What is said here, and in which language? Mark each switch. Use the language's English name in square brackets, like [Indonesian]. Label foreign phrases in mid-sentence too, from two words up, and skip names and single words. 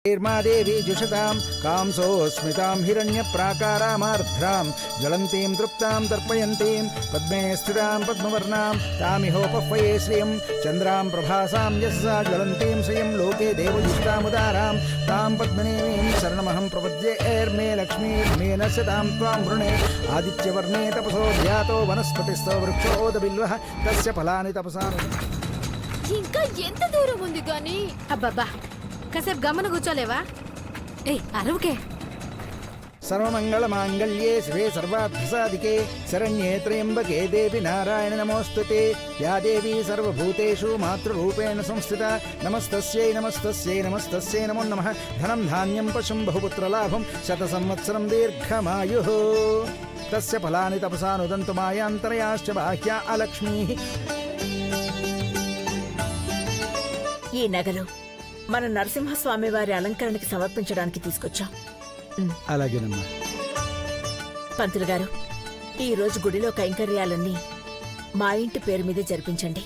[Sanskrit] देवी जुषतां कांसोऽस्मितां हिरण्यप्राकारामार्द्रां ज्वलन्तीं तृप्तां तर्पयन्तीं पद्मे स्थितां पद्मवर्णां तामिहोपह्वये श्रियं चन्द्रां प्रभासां यस्सा ज्वलन्तीं श्रियं लोके देवजुष्टामुदारां तां पद्मनेमीं शरणमहं प्रपद्ये ऐर्मे लक्ष्मीर्मे नश्यतां त्वां वृणे आदित्यवर्णे तपसो ध्यातो वनस्पतिस्थो वृक्षोदबिल्वः तस्य फलानि तपसा [Telugu] ఇంకా ఎంత దూరం ఉంది గాని అబ్బబ్బా కాసేపు గమన కూర్చోలేవా అరవకే [Sanskrit] सर्वमंगलमांगल्ये शिवे सर्वार्थसाधिके शरण्ये त्र्यंबके देवी नारायण नमोस्तुते या देवी सर्वभूतेषु मातृरूपेण संस्थिता नमस्तस्यै नमस्तस्यै नमस्तस्यै नमो नमः धनं धान्यं पशुं बहुपुत्रलाभं शतसंवत्सरं दीर्घमायुः तस्य फलानि तपसा नुदन्तु मायान्तरयाश्च बाह्या अलक्ष्मीः [Telugu] ఈ నగలు మన నరసింహస్వామి వారి అలంకరణకి సమర్పించడానికి తీసుకొచ్చాం. అలాగేనమ్మా. పంతులు గారు, ఈ రోజు గుడిలో కైంకర్యాలన్నీ మా ఇంటి పేరు మీదే జరిపించండి.